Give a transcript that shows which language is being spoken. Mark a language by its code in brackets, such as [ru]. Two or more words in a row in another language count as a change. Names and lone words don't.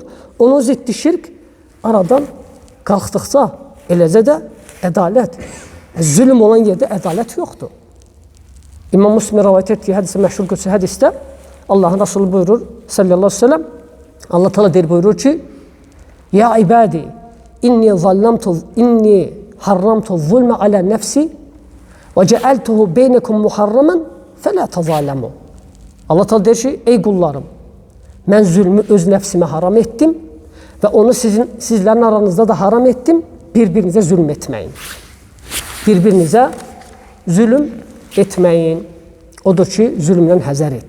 [az] Onun ziddi şirk aradan qalxdıqca eləcə də ədalət, zülm olan yerdə ədalət yoxdur. İmam Müslim rivayet etdiyi hədisi məşhur qudsi hədisdə Allahın Resulü buyurur [ar] صلى الله عليه وسلم, [az] Allah Teala deyir buyurur ki: [ar] "يا عبادي، إني حرمت الظلم على نفسي وجعلته بينكم محرما فلا تظالموا." [az] Allah Teala deyir ki: "Ey qullarım, mən zülmü öz nəfsimə haram etdim və onu sizlərin aranızda da haram etdim. Bir-birinizə zülm etməyin. Bir-birinizə zülm etməyin." Odur ki, zülmdən həzər et.